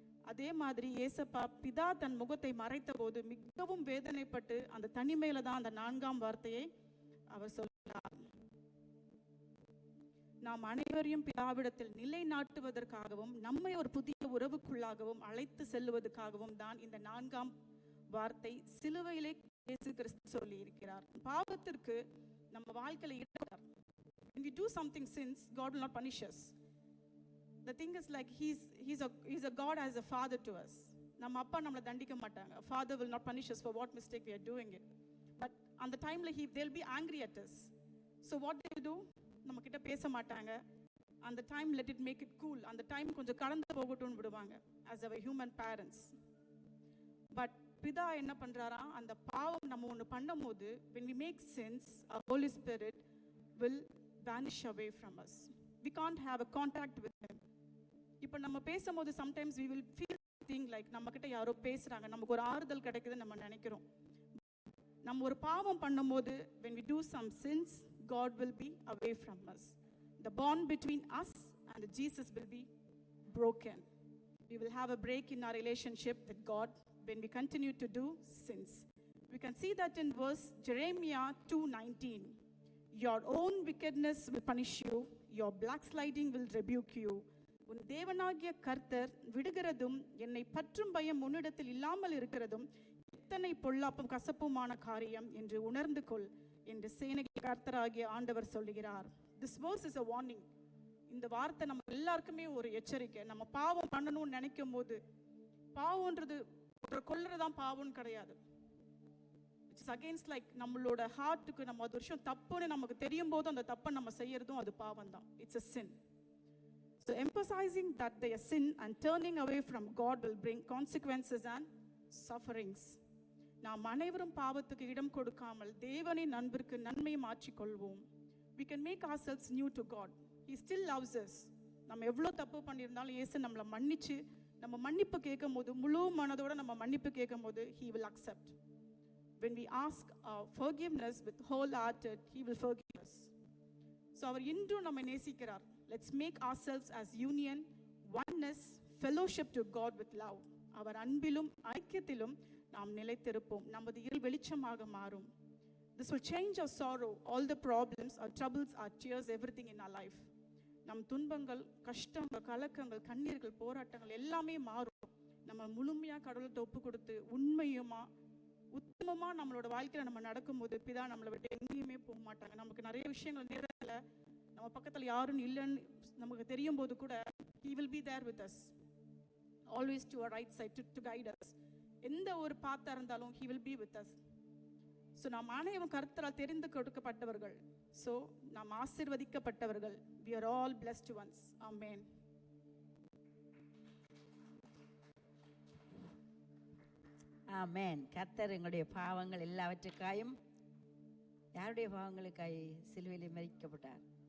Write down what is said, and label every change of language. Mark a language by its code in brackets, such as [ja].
[ta] அதே மாதிரி ஏசப்பா பிதா தன் முகத்தை மறைத்த போது மிகவும் வேதனைப்பட்டு அந்த தனிமையில தான் அந்த 4ஆம் வார்த்தையை அவர் சொல்கிறார். நாம் அனைவரையும் பிதாவிடத்தில் நிலை நாட்டுவதற்காகவும் நம்மை ஒரு புதிய உறவுக்குள்ளாகவும் அழைத்து செல்லுவதற்காகவும் தான் இந்த 4ஆம் வார்த்தை சிலுவையிலே இயேசு கிறிஸ்து சொல்லி இருக்கிறார். பாவத்திற்கு நம்ம வாழ்க்கையில [en] when we do something sins, God will not punish us. The thing is like he's a God as a father to us. [ta] நம்ம அப்பா நம்மளை தண்டிக்க மாட்டாங்க. [en] Father will not punish us for what mistake we are doing it. But on the time like they'll be angry at us. So what they will do? [ta] நம்ம கிட்ட பேச மாட்டாங்க. அந்த time [en] let it make it cool. [ta] அந்த time கொஞ்சம் கடந்து போகட்டும்னு விடுவாங்க [en] as our human parents. But [ta] பிதா என்ன பண்றாரா, அந்த பாவம் நம்ம ஒன்று பண்ணும்போது [en] when we make sins, our Holy Spirit will vanish away from us. We can't have a contact with him. [ta] இப்போ நம்ம பேசும்போது [en] sometimes we will feel something like [ta] நம்ம கிட்ட யாரோ பேசுறாங்க, நமக்கு ஒரு ஆறுதல் கிடைக்குதுன்னு நம்ம நினைக்கிறோம். நம்ம ஒரு பாவம் பண்ணும்போது [en] when we do some sins, God will be away from us. The bond between us and Jesus will be broken. We will have a break in our relationship with God when we continue to do sins. We can see that in verse Jeremiah 2:19. Your own wickedness will punish you, your backsliding will rebuke you. [ta] உன் தேவனாகிய கர்த்தர் விடுகிறதும் என்னை பற்றும் பயம் உன்னிடத்தில் இல்லாமல் இருக்கிறதும் எத்தனை பொல்லாப்பும் கசப்புமான காரியம் என்று உணர்ந்து கொள் என்று சேனைகளின் கர்த்தராகிய ஆண்டவர் சொல்லுகிறார். [en] This verse is a warning. [ta] இந்த வார்த்தை நம்ம எல்லாருக்குமே ஒரு எச்சரிக்கை. நம்ம பாவம் பண்ணணும்னு நினைக்கும் போது பாவம்ன்றது ஒரு கொல்றதான் பாவம்னு கிடையாது. [en] it's against like [ta] நம்மளோட ஹார்ட்டுக்கு நம்ம ஒரு விஷயம் தப்புன்னு நமக்கு தெரியும் போது அந்த தப்பை நம்ம செய்யறதும் அது பாவம் தான். [en] It's a sin. So emphasizing that they are sin and turning away from God will bring consequences and sufferings. [ta] நாம் அனைவரும் பாவத்துக்கு இடம் கொடுக்காமல் தேவனின் அன்பிற்கு நன்மை மாற்றிக்கொள்வோம். [en] We can make ourselves new to God. He still loves us. [ta] நம்ம எவ்வளோ தப்பு பண்ணியிருந்தாலும் இயேசு நம்மளை மன்னிச்சு நம்ம மன்னிப்பு கேட்கும்போது முழு மனதோட நம்ம மன்னிப்பு கேட்கும்போது [en] he will accept. When we ask forgiveness with wholehearted, he will forgive us. [ta] So அவர் இன்றும் நம்ம நேசிக்கிறார். [en] Let's make ourselves as union, oneness, fellowship to God with love. [ta] அவர் அன்பிலும் ஐக்கியத்திலும் நாம் நிலைத்திருப்போம். நமது இருள் வெளிச்சமாக மாறும். [en] This will change our sorrow, all the problems, our troubles, our tears, everything in our life. [ta] நம் துன்பங்கள், கஷ்டங்கள், கலக்கங்கள், கண்ணீர்கள், போராட்டங்கள் எல்லாமே மாறும். நம்ம முழுமையா கடவுள்கிட்ட ஒப்பு கொடுத்து உண்மையுமா உத்தமமா நம்மளோட வாழ்க்கையில நம்ம நடக்கும்போது பிதா நம்மளை விட்டு எங்கேயுமே போக மாட்டாங்க. நமக்கு நிறைய விஷயங்கள் நேரத்துல நம்ம பக்கத்துல யாரும் இல்லைன்னு நமக்கு தெரியும் போது கூட [en] he will be there with us, always to our right side to guide us. [ta] எந்த ஒரு பாத்தா இருந்தாலும் [en] he will be with us. [ta] So நாம் அனைவரும் கர்த்தரால் தெரிந்து கொடுக்கப்பட்டவர்கள். ஸோ நாம் ஆசீர்வதிக்கப்பட்டவர்கள். [en] we are all blessed ones. Amen. [ta] ஆமென். கர்த்தர் எங்களுடைய பாவங்கள் எல்லாவற்றுக்காயும் யாருடைய பாவங்களுக்காய் சிலுவையில் மரிக்கப்பட்டார்?